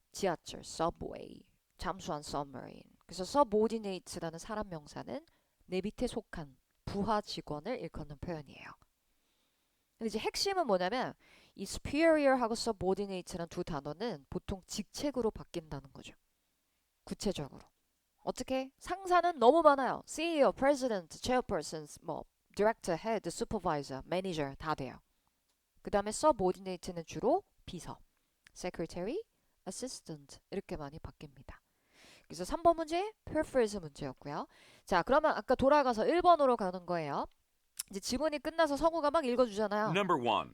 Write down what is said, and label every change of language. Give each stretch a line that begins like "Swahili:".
Korean: 지하철, subway, 잠수함, submarine. 그래서 subordinate라는 사람 명사는 내 밑에 속한 부하 직원을 일컫는 표현이에요. 근데 이제 핵심은 뭐냐면 이 superior하고 subordinate라는 두 단어는 보통 직책으로 바뀐다는 거죠. 구체적으로. 어떻게? 상사는 너무 많아요. CEO, president, chairperson, 뭐 director, head, supervisor, manager 다 돼요. 그 다음에 subordinate는 주로 비서, secretary, assistant 이렇게 많이 바뀝니다. 그래서 3번 문제 paraphrase 문제였고요. 자, 그러면 아까 돌아가서 1번으로 가는 거예요. 이제 지문이 끝나서 성우가 막 읽어주잖아요.
English: Number 1.